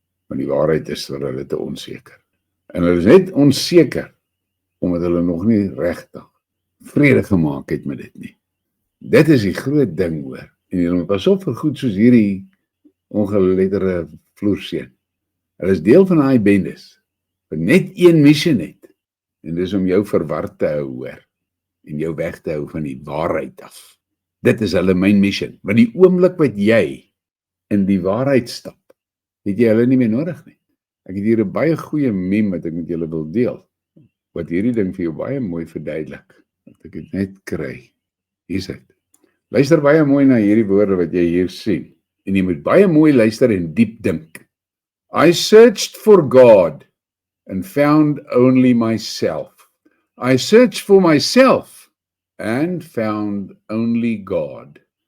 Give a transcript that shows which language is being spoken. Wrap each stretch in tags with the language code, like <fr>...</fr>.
<af>Want die waarheid is vir hulle te onseker. En hulle is net onseker, omdat hulle nog nie regtig vrede gemaak het met dit nie. Dit is die groot ding hoor. En jy moet pas op vir goed soos hierdie ongeletterde vloerseun. Hulle is deel van daai bendes, wat net een missie het. En dis om jou verward te hou hoor. En jou weg te hou van die waarheid af. Dit is hulle</af> <en>main mission.</en> <af>Want die oomblik wat jy in die waarheid stap, het jy hulle nie meer nodig nie. Ek het hier 'n baie goeie meme wat ek met julle wil deel, wat hierdie ding vir jou baie mooi verduidelik. Dat ek dit net kry. Hier is dit. Luister baie mooi na hierdie woorde wat jy hier sien. En jy moet baie mooi luister en diep dink.</af> <en>I searched for God and found only myself. I searched for myself and found only God.</en>